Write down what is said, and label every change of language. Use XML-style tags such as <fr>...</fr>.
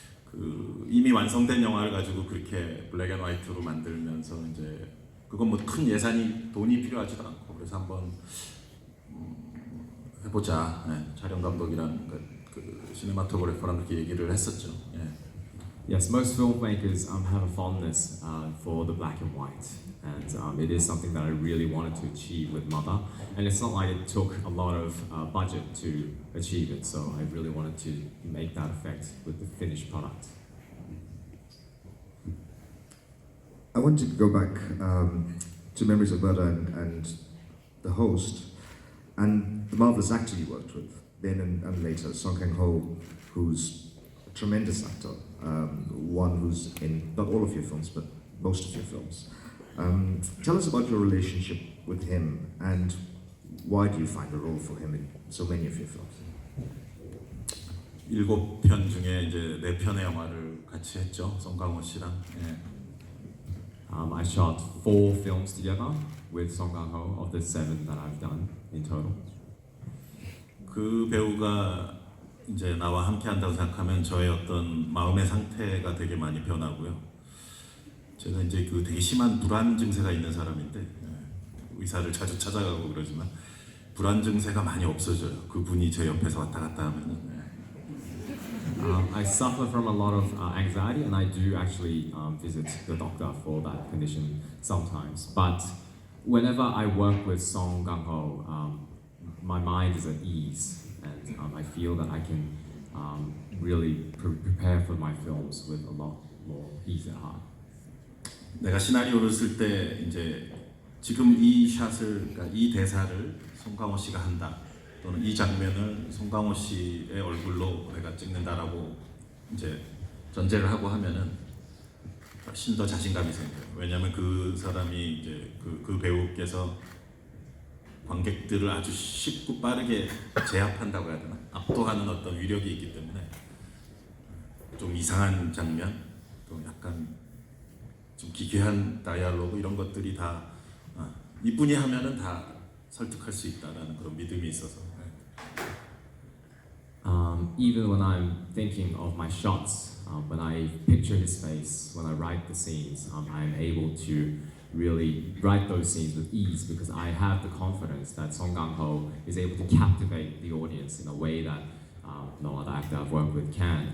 <ko>그 이미 완성된 영화를 가지고 그렇게 블랙 앤 화이트로 만들면서 이제 그건 뭐 큰 예산이 돈이 필요하지도 않고 그래서 한번 해보자. 촬영 감독이랑 그 시네마토그래퍼랑 그렇게 얘기를 했었죠.</ko> <en>Yes, most filmmakers have a fondness for the black and white, and it is something that I really wanted to achieve with Mother. And it's not like it took a lot of budget to achieve it, so I really wanted to make that effect with the finished product. I want to go back to Memories of Murder and the host, and the marvelous actor you worked with, then and later, Song Kang-ho, who's a tremendous actor, one who's in not all of your films, but most of your films. Tell us about your relationship with him, and why do you find a role for him in so many of your films?</en> <ko>7편 중에 이제 4편의 영화를 같이 했죠. 송강호 씨랑.</ko> <en>I shot 4 films together with Song Kang-ho of the 7 that I've done in total.</en> <ko>그 배우가 이제 나와 함께 한다고 생각하면 저의 어떤 마음의 상태가 되게 많이 변하고요. 제가 이제 그 되게 심한 불안 증세가 있는 사람인데 의사를 자주 찾아가고 그러지만 불안 증세가 많이 없어져요. 그분이 제 옆에서 왔다 갔다 하면은.</ko> <en>I suffer from a lot of anxiety, and I do actually visit the doctor for that condition sometimes. But whenever I work with Song Kang-ho, my mind is at ease, and I feel that I can really prepare for my films with a lot more ease at heart.</en> <ko>내가 시나리오를 쓸 때 이제 지금 이 샷을, 그러니까 이 대사를 송강호 씨가 한다. 또는 이 장면을 송강호 씨의 얼굴로 내가 찍는다라고 이제 전제를 하고 하면은 훨씬 더 자신감이 생겨요. 왜냐하면 그 사람이 이제 그 배우께서 관객들을 아주 쉽고 빠르게 제압한다고 해야 되나? 압도하는 어떤 위력이 있기 때문에 좀 이상한 장면, 또 약간 좀 기괴한 다이얼로그 이런 것들이 다 이분이 하면은 다 설득할 수 있다라는 그런 믿음이 있어서.</ko> <en>Even when I'm thinking of my shots, when I picture his face, when I write the scenes, I'm able to really write those scenes with ease because I have the confidence that Song Kang-ho is able to captivate the audience in a way that no other actor I've worked with can.</en>